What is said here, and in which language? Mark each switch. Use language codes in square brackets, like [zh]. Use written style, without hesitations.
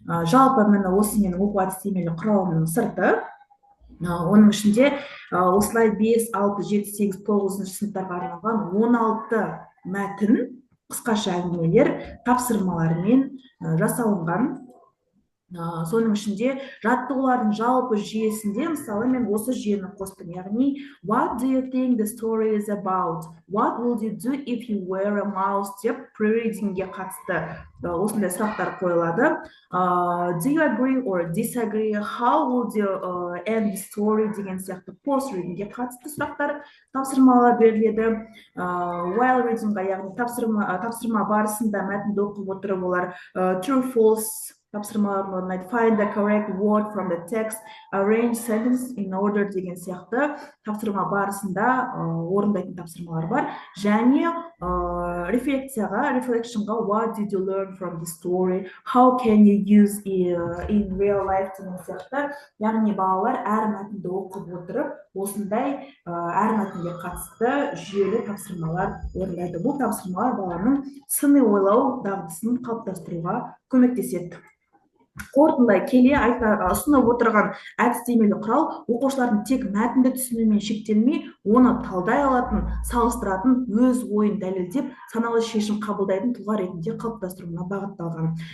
[kk] Жалпы міне осы менің оқу әдістемелік құралымның сырты. Оның ішінде осылай 5, 6, 7, 8, 9 сыныптарға арналған 16 мәтін, қысқаша әңгімелер, тапсырмалармен жасалынған. соның ішінде жаттығулардың жалпы жүйесінде мысалы мен осы жүйені қостым, яғни [en] what do you think the story is about, what would you do if you were a mouse [kk] деп pre-readingге қатысты осындай сұрақтар қойылады. [en] Do you agree or disagree, how would you end the story [kk] деген сияқты post-readingге қатысты сұрақтар тапсырмалар беріледі. While readingға, яғни тапсырма барысында мәтінді оқып отырып олар true false тапсырмаларын орындайды. [en] Find the correct word from the text, arrange sentence in order [kk] деген сияқты тапсырма барысында орындайтын тапсырмалар бар. Және reflectionға [en] what did you learn from the story, how can you use in real life [kk] деген сияқты. Яғни балалар әр мәтінді оқып отырып, осындай әр мәтінге қатысты жүйелі тапсырмалар орындайды. Бұл тапсырмалар баланың сыни ойлау дағдысын қалыптастыруға көмектеседі. Қорытындылай келе ұсынып отырған әдістемелік құрал оқушылардың тек мәтінді түсінумен шектелмей, оны талдай алатын, салыстыратын, өз ойын дәлелдеп, саналы шешім қабылдайтын тұлға ретінде қалыптастыруына бағытталған.